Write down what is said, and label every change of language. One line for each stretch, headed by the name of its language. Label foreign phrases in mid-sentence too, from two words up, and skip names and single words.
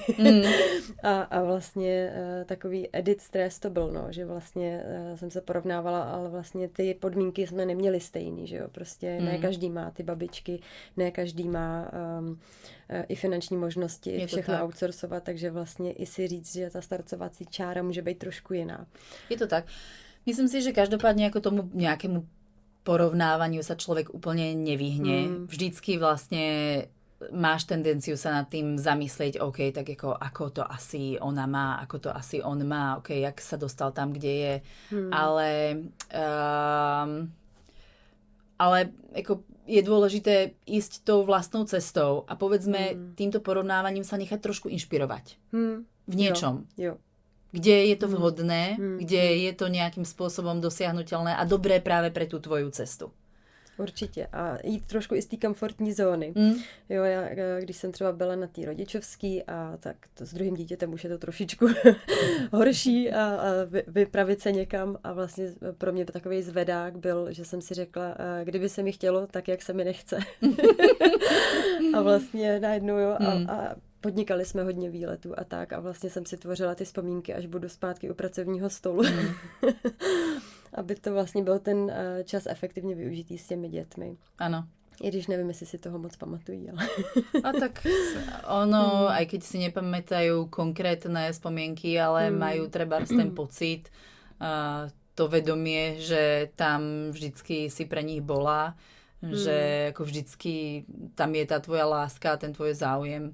Czech: A vlastně takový edit stres to byl, no, že vlastně jsem se porovnávala, ale vlastně ty podmínky jsme neměli stejný, že jo, prostě ne každý má ty babičky, ne každý má i finanční možnosti, všechno tak outsourcovat, takže vlastně i si říct, že ta startovací čára může být trošku jiná.
Slovak: Je to tak. Myslím si, že každopádně jako tomu nějakému porovnávaniu sa človek úplne nevyhne. Vždycky vlastne máš tendenciu sa nad tým zamyslieť, OK, tak ako to asi ona má, ako to asi on má, OK, jak sa dostal tam, kde je. Ale ako je dôležité ísť tou vlastnou cestou a povedzme týmto porovnávaním sa nechať trošku inšpirovať. V niečom.
Czech: Jo.
Slovak: Kde je to vhodné, kde je to
Czech: nějakým způsobem
Slovak: dosiahnutelné a dobré právě pre tu tvoju cestu.
Czech: Určitě. A jít trošku i z té komfortní zóny. Jo, já, když jsem třeba byla na té rodičovský a tak s druhým dítětem už je to trošičku horší a vypravit se někam a vlastně pro mě takový zvedák byl, že jsem si řekla, kdyby se mi chtělo, tak jak se mi nechce. A vlastně najednou jo a podnikali jsme hodně výletů a tak a vlastně jsem si tvořila ty vzpomínky, až budu zpátky u pracovního stolu. Aby to vlastně byl ten čas efektivně využitý s těmi dětmi. Ano. I když nevím, jestli si toho moc pamatují, ale...
Slovak: A tak ono, aj keď si nepamätajú konkrétne spomienky, ale majú trebárs ten pocit, to vedomie, že tam vždycky si pre nich bola, že ako vždycky tam je tá tvoja láska, ten tvoj záujem.